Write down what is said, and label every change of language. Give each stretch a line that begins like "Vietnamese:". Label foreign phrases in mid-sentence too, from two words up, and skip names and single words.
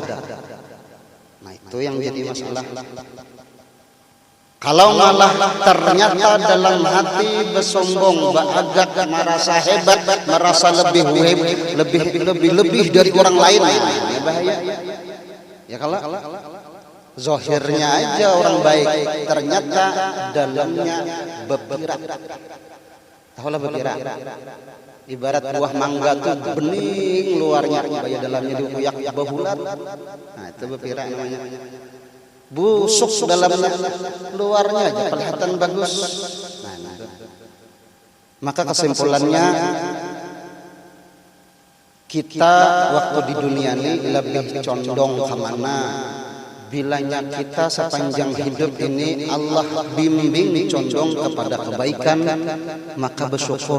Indonesian: Nah itu yang jadi masalah. Kalau malah ternyata dalam hati bersombong, beagak, merasa hebat, merasa lebih dari orang lain, ya bahaya. Ya kalau zahirnya aja orang baik, ternyata dalamnya bepirak. Tahulah bepirak. Ibarat buah mangga tuh bening luarnya, kayak dalamnya
Banjar: dikuyak behulat.
Indonesian: Nah itu bepirak namanya. Busuk dalamnya, luarnya aja kelihatan bagus. Nah, maka kesimpulannya kita waktu di dunia ini lebih condong kemana? Bilanya kita sepanjang hidup ini Allah bimbing condong kepada kebaikan, maka bersyukur.